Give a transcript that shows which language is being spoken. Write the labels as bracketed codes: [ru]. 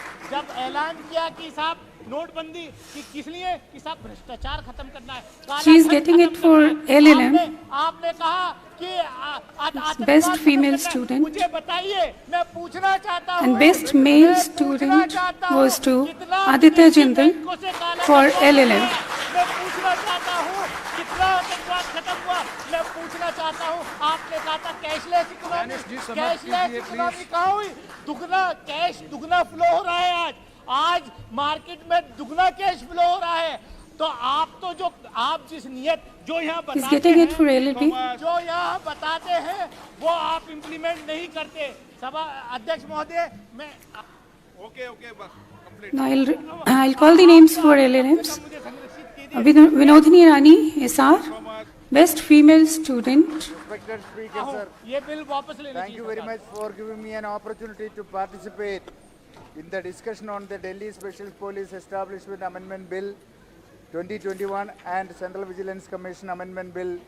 [hi] जब ऐलान किया कि साहब नोटबंदी कि किस लिए कि साहब भ्रष्टाचार खत्म करना है. [en] She is getting it for LLM. [hi] आपने कहा कि [en] best female student. [hi] मुझे बताइए, मैं पूछना चाहता हूं. [en] And best male student goes to Aditya Jindal for LLM. [hi] मैं पूछना चाहता हूं कितना आतंकवाद खत्म हुआ. मैं पूछना चाहता हूं, आपने कहा था कैशलेस इकोनॉमी कहाँ हुई. दुगना फ्लो हो रहा है. आज मार्केट में दुगना कैश फ्लो हो रहा है. तो आप जिस नियत जो यहाँ बताते हैं, जो यहाँ बताते हैं वो आप इम्प्लीमेंट नहीं करते. सभा अध्यक्ष महोदय, मैं ओके बस. [en] Now I'll call the names for LLMs. Vinodhini Rani, SR, best female student. Thank you very much for giving me an opportunity to participate in the discussion on the Delhi Special Police Establishment Amendment Bill 2021 and Central Vigilance Commission Amendment Bill.